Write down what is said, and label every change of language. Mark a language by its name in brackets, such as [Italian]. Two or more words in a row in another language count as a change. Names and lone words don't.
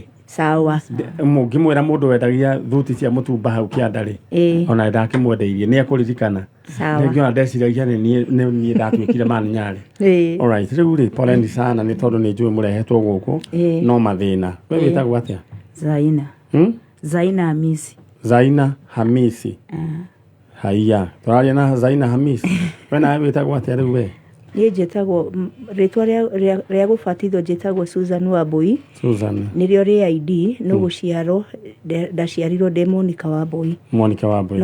[Kikuyu] Sawa. Mungimwira mundu wendagia thuti cia mutumba hau kiandari. Ona ndakimwendeirie ni akuririkana. Sawa. Ngiona ndeciragia ni ndatwikire mani nyari. Alright, riu ri [Swahili] poleni sana [Kikuyu] ni tondu ni njui murehetwo guku no mathina. We witagwo atia? Zaina. Zaina Hamisi. Zaina Hamisi. Haiya, turaria na Zaina Hamisi. We na witagwo atia riu we? Ni njitagwo ritwa ria gubatithwo njitagwo Susan Wambui. Susan. Nirio ri ID no guciaro ndaciarirwo ndi Monica Wambui. Monica Wambui.